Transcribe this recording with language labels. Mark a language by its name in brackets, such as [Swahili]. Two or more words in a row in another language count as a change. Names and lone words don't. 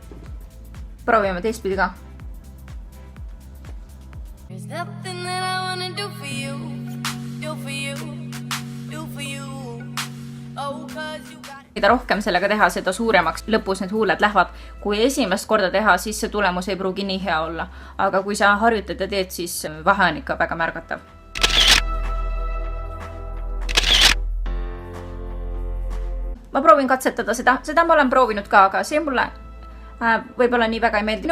[Estonian] Proovime teistpidi ka. [English] There's nothing that I wanna do for you, do for you, do for you. Oh, 'cause you got it. [Estonian] Mida rohkem sellega teha, seda suuremaks lõpus need huuled lähevad. Kui esimest korda teha, siis see tulemus ei pruugi nii hea olla. Aga kui sa harjutad ja teed, siis vahe on ikka väga märgatav. ma proovin katsetada seda ma olen proovinud ka, aga see mulle võib-olla nii väga ei meeldi.